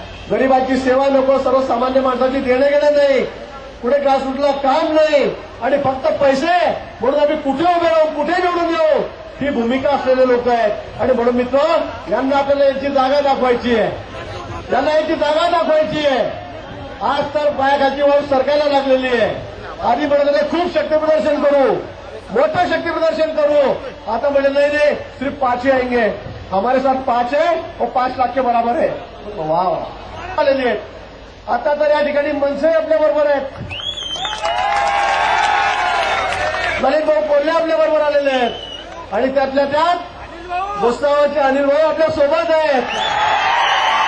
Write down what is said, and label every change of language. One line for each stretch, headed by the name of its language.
Marathi: गरिबांची सेवा नको, सर्वसामान्य माणसाची देणे घेणं नाही, कुठे ग्रासरूटला काम नाही आणि फक्त पैसे म्हणून आम्ही कुठे उभे राहू, कुठे निवडून येऊ, ही भूमिका असलेले लोक आहेत. आणि म्हणून मित्र, यांना आपल्याला यांची जागा दाखवायची आहे, यांना यांची जागा दाखवायची आहे. आज तर पायाखालची वाळू सरकायला लागलेली आहे. आधी म्हणत खूप शक्ती प्रदर्शन करू, मोठं शक्ती प्रदर्शन करू. आता म्हणजे नाही,
Hindi: सिर्फ 5 ही आएंगे, हमारे साथ 5 है और 5 लाख के बराबर है.
Marathi: वाह वाह आलेली आहेत. आता तर या ठिकाणी मनसे आपल्या बरोबर आहेत, ललित भाऊ कोल्हे आपल्या बरोबर आलेले आहेत, आणि त्यातल्या त्यात भुसावळचे अनिल भाऊ आपल्या सोबत आहेत.